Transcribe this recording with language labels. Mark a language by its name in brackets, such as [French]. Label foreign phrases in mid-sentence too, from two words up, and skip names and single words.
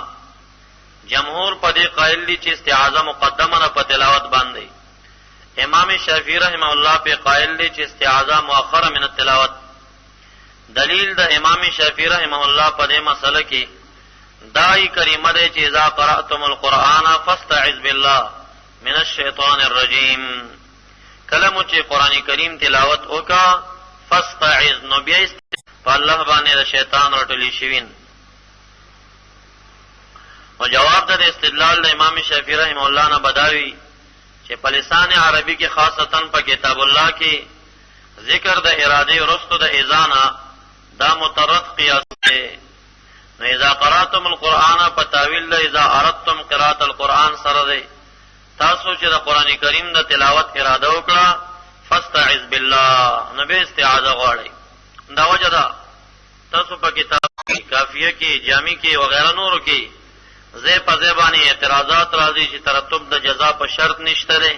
[Pashto] جمهور په دې قائل دي چې استعاذہ مقدمه نه په تلاوت باندې. امام شافعی [Arabic] رحمه الله [Pashto] په قائل دي چې استعاذہ [Arabic] مؤخره من التلاوت. [Pashto] دلیل د امام شافعی [Arabic] رحمه الله [Pashto] په دې مسله کې دای کریمه ده چې [Arabic] اذا قرأتم القرآن فاستعذ بالله من الشیطان الرجیم. [Pashto] کلمو چې قرآن کریم تلاوت وکا فاستعذ نو بیا په الله باندې د شیطان رټلی شوین. او جواب د استدلال د امام شافعی [Arabic] رحمه الله [Pashto] نه بداوی چې په لسان عربی کې خاصتا په کتاب الله کې ذکر د اراده ورستو د اذانا دا مترد قیاس دی. نو [Arabic] اذا قرأتم القرآن [Pashto] په تاویل د [Arabic] اذا اردتم قراءة القرآن [Pashto] سره دی. تاسو چې د قرآن کریم د تلاوت اراده وکړه [Arabic] فاستعذ بالله [Pashto] نو به استعاذہ غواړئ. دا وجه ده تاسو په کتاب کافیه کې جامی کې وغیرہ نورو کې زې په زبانی اعتراضات راځي چې ترتب د جزا په شرط نشته ده.